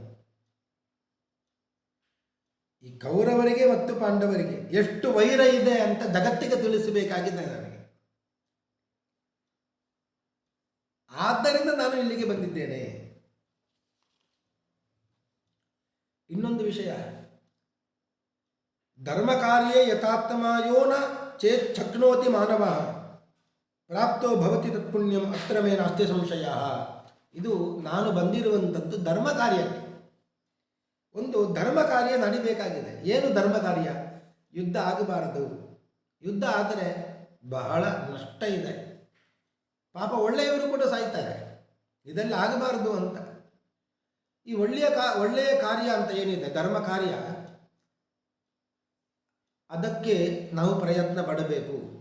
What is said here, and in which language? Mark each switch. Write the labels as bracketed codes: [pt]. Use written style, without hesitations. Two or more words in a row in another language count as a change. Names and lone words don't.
[kn] ಈ ಕೌರವರಿಗೆ ಮತ್ತು ಪಾಂಡವರಿಗೆ ಎಷ್ಟು ವೈರ ಇದೆ ಅಂತ ಜಗತ್ತಿಗೆ ತಿಳಿಸಬೇಕಾಗಿದೆ ನನಗೆ. ಆದ್ದರಿಂದ ನಾನು ಇಲ್ಲಿಗೆ ಬಂದಿದ್ದೇನೆ. ಇನ್ನೊಂದು ವಿಷಯ, [sa] ಧರ್ಮ ಕಾರ್ಯೇ ಯಥಾತ್ಮಾಯೋ ನ ಚೇತ್ ಶಕ್ನೋತಿ ಮಾನವ ಪ್ರಾಪ್ತೋ ಭವತಿ ತತ್ಪುಣ್ಯಂ ಅತ್ರ ಮೇ ನಾಸ್ತಿ ಸಂಶಯ. [kn] ಇದು ನಾನು ಬಂದಿರುವಂಥದ್ದು ಧರ್ಮ ಕಾರ್ಯಕ್ಕೆ. ಒಂದು ಧರ್ಮ ಕಾರ್ಯ ನಡಿಬೇಕಾಗಿದೆ. ಏನು ಧರ್ಮ ಕಾರ್ಯ? ಯುದ್ಧ ಆಗಬಾರದು. ಯುದ್ಧ ಆದರೆ ಬಹಳ ನಷ್ಟ ಇದೆ. ಪಾಪ ಒಳ್ಳೆಯವರು ಕೂಡ ಸಾಯ್ತಾರೆ. ಇದೆಲ್ಲ ಆಗಬಾರದು ಅಂತ ಈ ಒಳ್ಳೆಯ ಕಾರ್ಯ ಅಂತ ಏನಿದೆ ಧರ್ಮ ಕಾರ್ಯ, ಅದಕ್ಕೆ ನಾವು ಪ್ರಯತ್ನ ಪಡಬೇಕು.